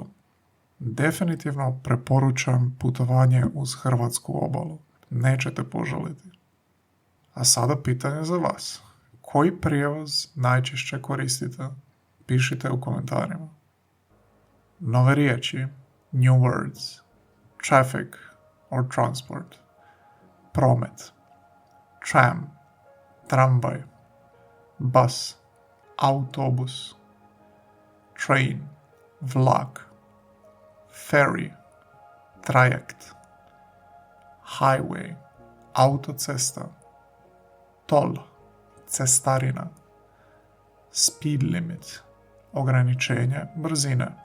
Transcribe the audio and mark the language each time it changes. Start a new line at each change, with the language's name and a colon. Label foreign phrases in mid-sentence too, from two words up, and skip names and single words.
Croatian: Definitivno preporučam putovanje uz hrvatsku obalu. Nećete požaliti. A sada pitanje za vas. Koji prijevoz najčešće koristite? Pišite u komentarima. Nove riječi,
English: new words, traffic or transport,
Croatian: promet, tram, tramvaj, bus, autobus, train, vlak, ferry, trajekt, highway, autocesta, toll, cestarina,
English: speed limit,
Croatian: ograničenje brzine,